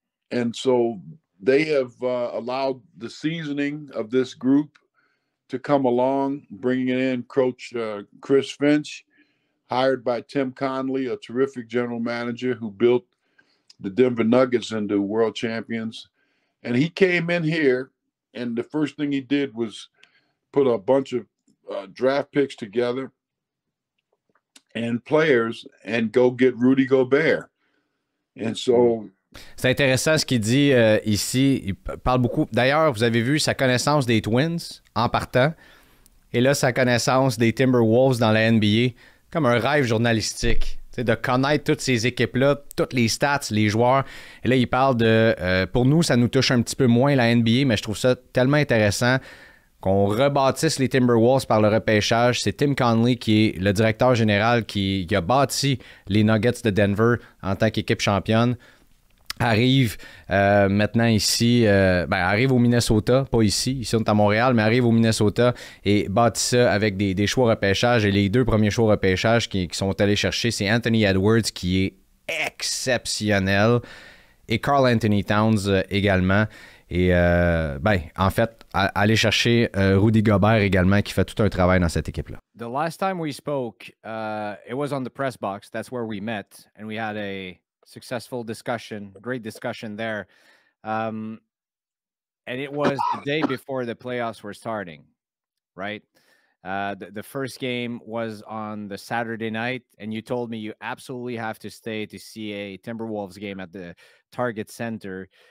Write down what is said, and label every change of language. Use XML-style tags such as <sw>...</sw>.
<en>And so they have allowed the seasoning of this group to come along, bringing in Coach Chris Finch, hired by Tim Connolly, a terrific general manager who built the Denver Nuggets into world champions. And he came in here, and the first thing he did was put a bunch of draft picks together and players and go get Rudy Gobert. And so</en> <fr>c'est intéressant ce qu'il dit ici. Il parle beaucoup. D'ailleurs, vous avez vu sa connaissance des Twins en partant. Et là, sa connaissance des Timberwolves dans la NBA. Comme un rêve journalistique. De connaître toutes ces équipes-là, toutes les stats, les joueurs. Et là, il parle de... pour nous, ça nous touche un petit peu moins la NBA, mais je trouve ça tellement intéressant qu'on rebâtisse les Timberwolves par le repêchage. C'est Tim Connelly qui est le directeur général qui a bâti les Nuggets de Denver en tant qu'équipe championne. Arrive maintenant ici, arrive au Minnesota, pas ici on est à Montréal, mais arrive au Minnesota et bâtit ça avec des choix repêchage. Et les 2 premiers choix repêchage qui sont allés chercher, c'est Anthony Edwards qui est exceptionnel et Karl Anthony Towns également. Et en fait, aller chercher Rudy Gobert également qui fait tout un travail dans cette équipe-là.</fr> <en>The last time we spoke, it was on the press box. That's where we met and we had a successful discussion, great discussion there. And it was the day before the playoffs were starting, right? The first game was on the Saturday night, and you told me you absolutely have to stay to see a Timberwolves game at the Target Center.</en>